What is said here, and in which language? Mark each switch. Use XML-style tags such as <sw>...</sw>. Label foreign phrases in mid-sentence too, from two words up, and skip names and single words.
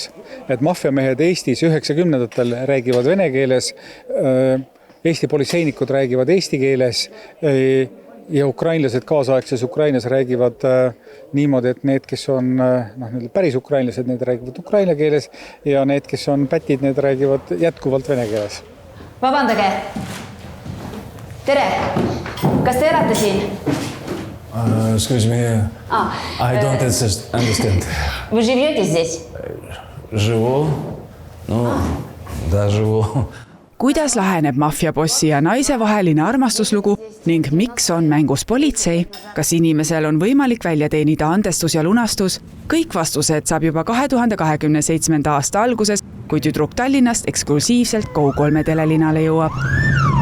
<et>Et maffiamehed Eestis 90-ndatel räägivad vene keeles, Eesti politseinikud räägivad eesti keeles ja ukrainlased kaasaegses Ukrainas räägivad niimoodi, et need, kes on päris ukrainlased, need räägivad ukraina keeles ja need, kes on pätid, need räägivad jätkuvalt vene keeles. Vabandage! Tere! Kas te elate siin?</et> <en>Excuse me, I don't understand.</en> <ru>Вы живете здесь? Живу? Да, живу.</ru> <et>Kuidas laheneb maffiabossi ja naise vaheline armastuslugu ning miks on mängus politsei? Kas inimesel on võimalik välja teenida andestus ja lunastus? Kõik vastused saab juba 2027. aasta alguses, kui Tüdruk Tallinnast eksklusiivselt Go3 telelinale jõuab.</et>